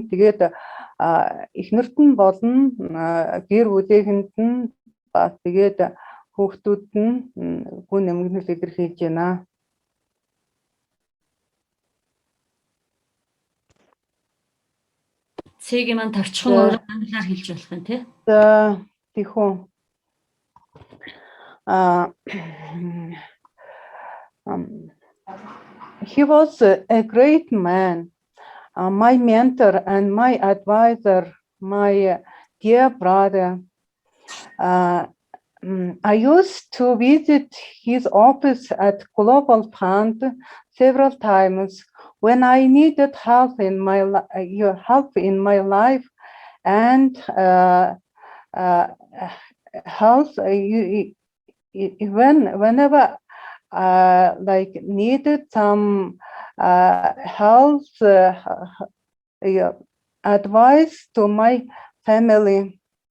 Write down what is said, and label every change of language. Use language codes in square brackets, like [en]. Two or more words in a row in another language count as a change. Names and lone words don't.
[mn] Тэгээд эхнэрт нь болно, гэр бүлийнхэнд нь бас тэгээд хүүхдүүд нь гүн эмгэнэл илэрхийлж байна. Цэгийн маань тавчхан өөрөөр англиар хэлж болох юм тий. За тийхүү. [en] He was a great man, my mentor and my advisor, my dear brother. I used to visit his office at Global Fund several times when I needed help in my life and help whenever like needed some health advice to my family.